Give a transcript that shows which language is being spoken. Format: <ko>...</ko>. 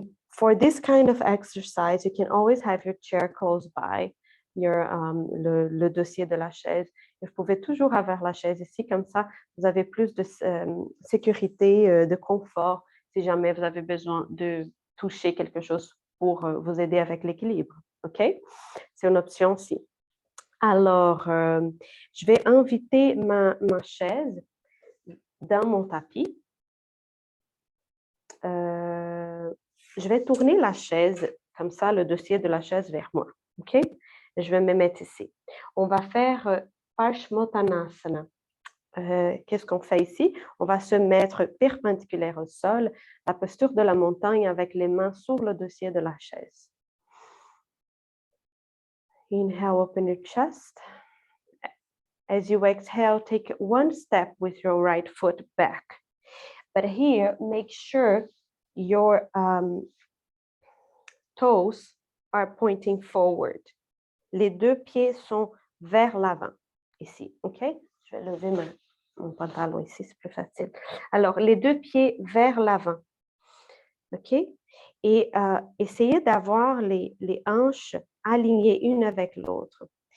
<en>For this kind of exercise, you can always have your chair close by,</en> <fr>le dossier de la chaise. Et vous pouvez toujours avoir la chaise ici, comme ça, vous avez plus de sécurité, de confort, si jamais vous avez besoin de toucher quelque chose pour vous aider avec l'équilibre. OK? C'est une option aussi. Alors, je vais inviter ma chaise dans mon tapis. Je vais tourner la chaise, comme ça, le dossier de la chaise vers moi. OK? Je vais me mettre ici. On va faire Paschimottanasana. Qu'est-ce qu'on fait ici? On va se mettre perpendiculaire au sol, la posture de la montagne avec les mains sur le dossier de la chaise.</fr> <en>Inhale, open your chest. As you exhale, take one step with your right foot back. But here, make sure your toes are pointing forward.</en> <fr>Les deux pieds sont vers l'avant, ici, OK? Je vais lever mon pantalon ici, c'est plus facile. Alors, les deux pieds vers l'avant, OK? Et essayez d'avoir les hanches alignées une avec l'autre.</fr>